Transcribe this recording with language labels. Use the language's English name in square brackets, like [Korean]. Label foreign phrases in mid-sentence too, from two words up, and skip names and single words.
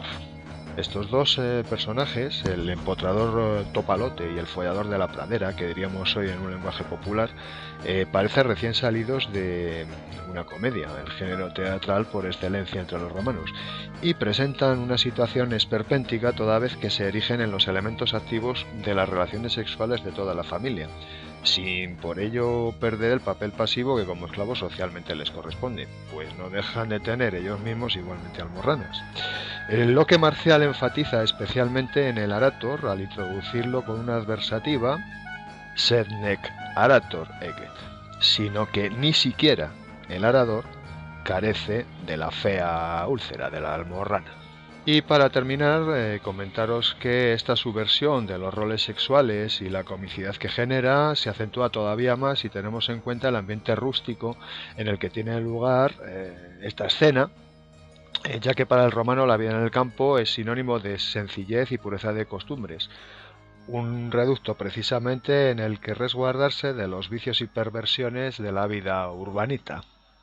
[Spanish] Estos dos personajes, el empotrador topalote y el follador de la pradera, que diríamos hoy en un lenguaje popular, parecen recién salidos de una comedia, el género teatral por excelencia entre los romanos, y presentan una situación esperpéntica toda vez que se erigen en los elementos activos de las relaciones sexuales de toda la familia, sin por ello perder el papel pasivo que como esclavos socialmente les corresponde, pues no dejan de tener ellos mismos igualmente almorranas. Lo que Marcial enfatiza especialmente en el arator al introducirlo con una adversativa, [Latin] sed nec arator eget, [Spanish] sino que ni siquiera el arador carece de la fea úlcera, de la almorrana. Y para terminar, comentaros que esta subversión de los roles sexuales y la comicidad que genera se acentúa todavía más si tenemos en cuenta el ambiente rústico en el que tiene lugar esta escena, ya que para el romano la vida en el campo es sinónimo de sencillez y pureza de costumbres, un reducto precisamente en el que resguardarse de los vicios y perversiones de la vida urbanita.